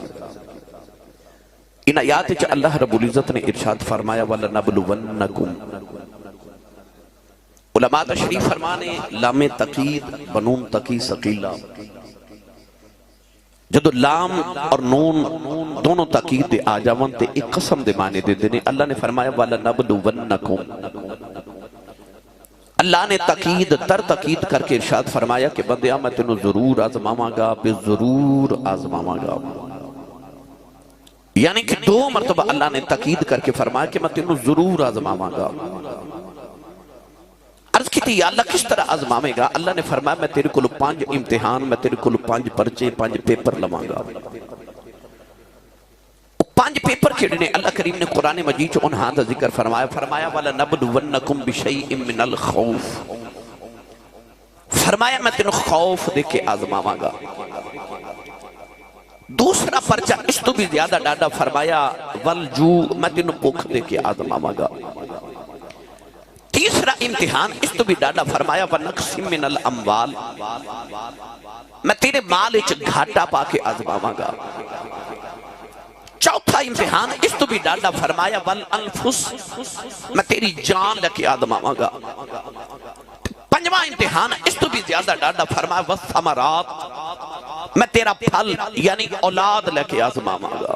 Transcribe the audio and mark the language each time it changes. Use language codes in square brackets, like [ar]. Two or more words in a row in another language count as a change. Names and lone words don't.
[pa] ان آیات چ اللہ رب العزت نے ارشاد فرمایا وَلَنَبْلُوَنَّكُمْ علماء تشریف فرمانے لام تقید بنون تقی ثقیلہ، جدو لام اور نون دونوں تقید دے آ جاون تے ایک قسم دے معنی دے دینے. اللہ نے فرمایا وَلَنَبْلُوَنَّكُمْ، اللہ نے تقید تر تقید کر کے ارشاد فرمایا کہ بندیاں میں تینوں ضرور آزماواں گا، بے ضرور آزماواں گا. یعنی کہ دو مرتبہ اللہ نے تقید کر کے فرمایا کہ میں تینوں ضرور آزماواں گا. عرض کی تھی یا اللہ کس طرح آزماوے گا؟ اللہ نے فرمایا میں تیرے کل 5 امتحان، میں تیرے کل 5 پرچے 5 پیپر لواں گا. 5 پیپر کھڑے نے اللہ کریم نے قرآن مجید چو انہاں دا ذکر فرمایا [ar] وَلَنَبْلُوَنَّكُمْ بِشَيْءٍ مِّنَ الْخَوْفِ، [pa] فرمایا میں تینوں خوف دے کے آزماواں گا. دوسرا پرچہ اس تو بھی زیادہ ڈاڈا فرمایا وَالْجُوعِ، میں تینوں بھوک دے کے آزماواں گا. تیسرا امتحان اس تو بھی ڈاڈا فرمایا [ar] وَنَقْسِمْ مِنَ الْأَمْوَالِ، [pa] میں تیرے مال اچھ گھاٹا پا کے آزماواں گا. چوتھا امتحان اس تو بھی ڈاڈا فرمایا وَالْأَنفُسِ، میں تیری جان لے کے آزماواں گا. پنجواں امتحان اس تو بھی زیادہ ڈاڈا فرمایا وَالثَّمَرَاتِ، میں تیرا پھل یعنی اولاد لے کے آزماواں گا.